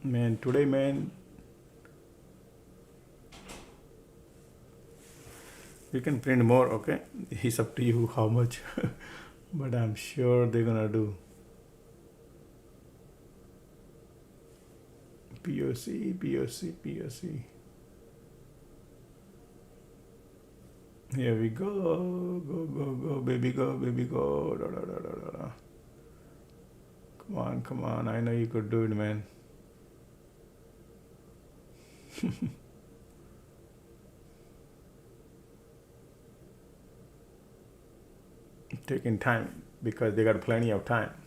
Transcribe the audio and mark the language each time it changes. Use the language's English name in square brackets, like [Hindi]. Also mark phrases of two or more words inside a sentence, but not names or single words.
[English] Man, today, man, you can print more, okay? It's up to you how much. But I'm sure they're gonna do. POC, POC, POC. Here we go. Go, go, go, baby, go, baby, go. Da, da, da, da, da, da. Come on, come on. I know you could do it, man. Taking time because they got plenty of time.